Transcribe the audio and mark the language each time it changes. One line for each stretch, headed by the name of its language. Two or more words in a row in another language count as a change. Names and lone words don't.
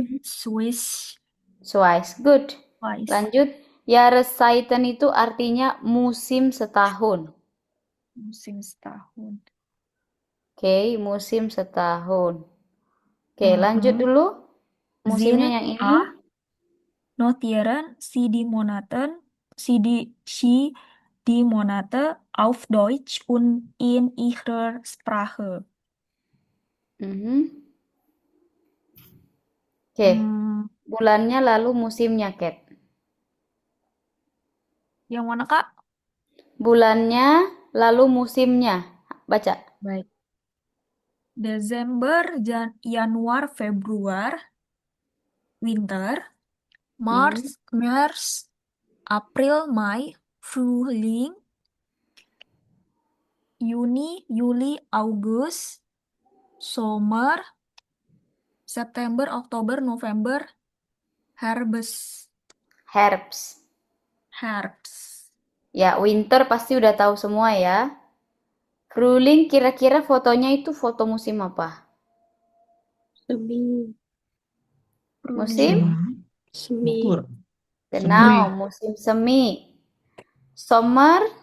German: und Swiss.
English: Swiss. Good. Swiss.
Indonesian: Lanjut. Jahreszeiten itu artinya musim setahun. Musim setahun. Oke, musim setahun. Oke, lanjut dulu. Musimnya
German: Sind
Indonesian: yang ini.
German: notieren sie die Monate auf Deutsch und in ihrer Sprache. Mhm.
Indonesian: Oke, bulannya lalu musimnya, Cat. Yang mana, Kak? Bulannya lalu musimnya. Baca. Baik. Desember,
German: Januar, Februar, winter. Mars, April, Mai, Frühling. Juni, Juli, August, Sommer, September, Oktober, November, Herbst. Herbst. Herbst.
Indonesian: Ya, winter pasti udah tahu semua ya. Frühling kira-kira fotonya itu foto musim apa? Semi. Musim? Semi. Gugur. Genau, musim semi. Summer?